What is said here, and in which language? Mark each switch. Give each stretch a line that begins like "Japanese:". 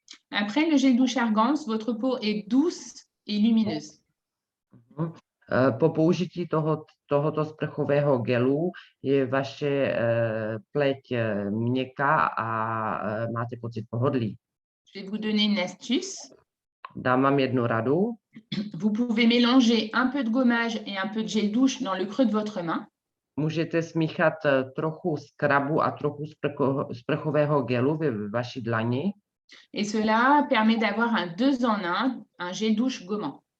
French: Après le gel douche Argance, votre peau est douce et lumineuse.
Czech: Po použití tohoto sprchového gelu je vaše pleť měkká a máte pocit pohodlí.
French: Je vais vous donner une astuce.
Czech: Dám vám jednu radu.
French: Vous pouvez mélanger un peu de gommage et un peu de gel douche dans le creux de votre main.
Czech: Můžete smíchat trochu skrabu a trochu sprchového gelu ve vaší dlani.
French: Et cela permet d'avoir un 2 en 1, un gel douche gommant.